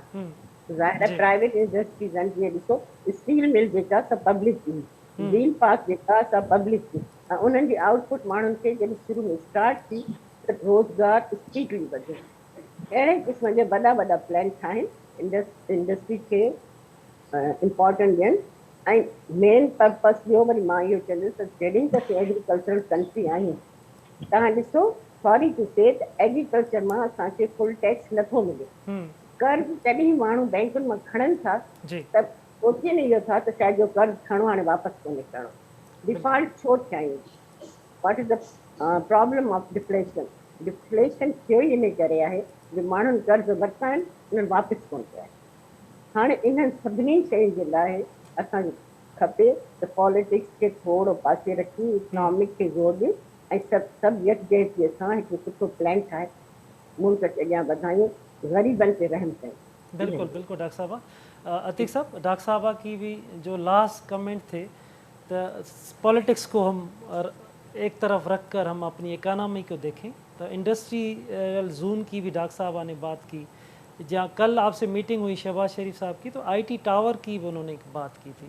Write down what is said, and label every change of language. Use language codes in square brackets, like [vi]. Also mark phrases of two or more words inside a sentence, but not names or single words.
[sd] ज़ाहिर आहे प्राइवेट इंडस्ट्रीज़ आहिनि, जीअं ॾिसो स्टील मिल जेका सा पब्लिक जी, व्हील पार्क जेका सा पब्लिक जी, ऐं उन्हनि जी आउटपुट माण्हुनि खे जॾहिं शुरू में स्टार्ट थी त रोज़गार स्पीडली वधियो। अहिड़े क़िस्म जे वॾा वॾा प्लान ठाहिनि इंडस्ट्री खे इम्पोर्टेंट ॾियनि। ऐं [en] main purpose [sd] ॿियो वरी मां इहो चवंदसि त जॾहिं त असीं एग्रीकल्चरल कंट्री आहियूं, तव्हां ॾिसो [en] sorry to say [sd] त एग्रीकल्चर मां असांखे [en] full tax [sd] नथो मिले। कर्ज़ तॾहिं माण्हू बैंकुनि मां खणनि था त सोचनि इहो था त शायदि जो कर्ज़ खणो हाणे वापसि कोन्हे करिणो। डिफॉल्ट छो थिया आहियूं? [en] What is the problem of deflation? [sd] डिफ्लेशन थियो ई इन करे आहे जो माण्हुनि कर्ज़ वरिता आहिनि, उन्हनि वापसि कोन कया। हाणे इन्हनि सभिनी शयुनि जे लाइ असांखे खपे त पॉलिटिक्स खे थोरो पासे रखी इकनॉमिक खे ज़ोर ॾियूं ऐं सभु यकजहतीअ सां हिकु सुठो प्लान ठाहे मुल्क खे अॻियां वधायूं, [ur] غریبوں پہ رحم کریں. بالکل بالکل ڈاکٹر صاحب۔ عتیق صاحب، ڈاکٹر صاحبہ کی بھی جو [en] last comment [ur] تھے، تو پالیٹکس کو ہم ایک طرف رکھ کر ہم اپنی اکانومی کو دیکھیں، تو [en] industrial zone [ur] کی بھی ڈاکٹر صاحبہ نے بات کی. جہاں کل آپ سے میٹنگ ہوئی شہباز شریف صاحب کی، تو آئی ٹی ٹاور کی بھی انہوں نے بات کی تھی.